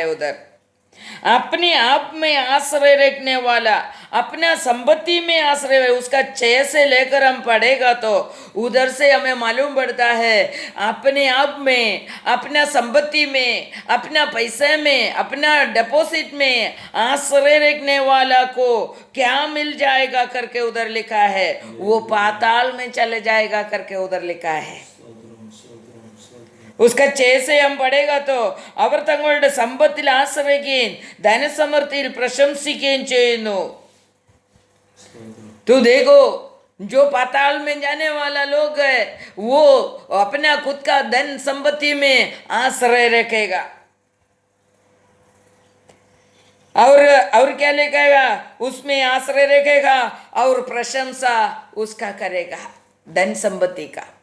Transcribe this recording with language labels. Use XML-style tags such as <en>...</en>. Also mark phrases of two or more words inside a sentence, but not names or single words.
<hi>उधर अपने आप में आश्रय रखने वाला, अपना संपत्ति में आश्रय, उसका 6 से लेकर हम पढ़ेगा तो उधर से हमें मालूम पड़ता है अपने आप में, अपना संपत्ति में, अपना पैसे में, अपना डिपॉजिट में आश्रय रखने वाला को क्या मिल जाएगा करके उधर लिखा है, वो पाताल में चले जाएगा करके उधर लिखा है। उसका 6 से हम पढ़ेगा तो</hi> <ml>അവർ തങ്ങളുടെ സമ്പത്തിൽ ആശ്രയിക്കുകയും ധനസമൃദ്ധിയിൽ പ്രശംസിക്കുകയും ചെയ്യുന്നു।</ml> <hi>तो देखो जो पाताल में जाने वाला लोग है वो अपना खुद का धन संपत्ति में आश्रय रखेगा। और क्या लिखेगा? उसमें आश्रय रखेगा और प्रशंसा उसका करेगा, धन संपत्ति का।</hi>